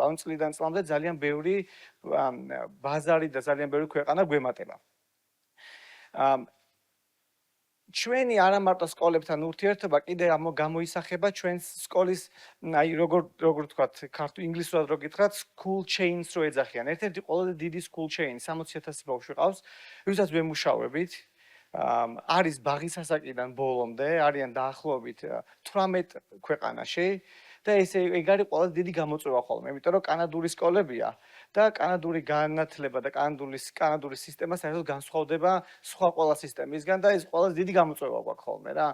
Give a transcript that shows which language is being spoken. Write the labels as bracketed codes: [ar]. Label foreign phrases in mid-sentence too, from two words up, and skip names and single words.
[ka] ანუ წლიდან წლამდე ძალიან ბევრი ბაზარი და ძალიან ბევრი ქვეყანა გვემატება. ჩვენი არა მარტო სკოლებთან ურთიერთობა კიდე გამოისახება ჩვენს სკოლის, აი როგორ ვთქვათ, ქართულ ინგლისურად რო გითხრათ, [en] school chains [ka] რო ეძახიან. ერთ-ერთი ყველაზე დიდი [en] school chain [ka] 60,000 ბავშვი ყავს, ვისაც ვემუშავებით. არის ბაღის ასაკიდან ბოლომდე, არიან დაახლოებით 18 ქვეყანაში და ეგ არის ყველაზე დიდი გამოწვევა ხოლმე, იმიტომ რომ კანადური სკოლებია და კანადური განათლება და კანადური სისტემა საერთოდ განსხვავდება სხვა ყველა სისტემისგან და ეს ყველაზე დიდი გამოწვევა გვაქვს ხოლმე რა.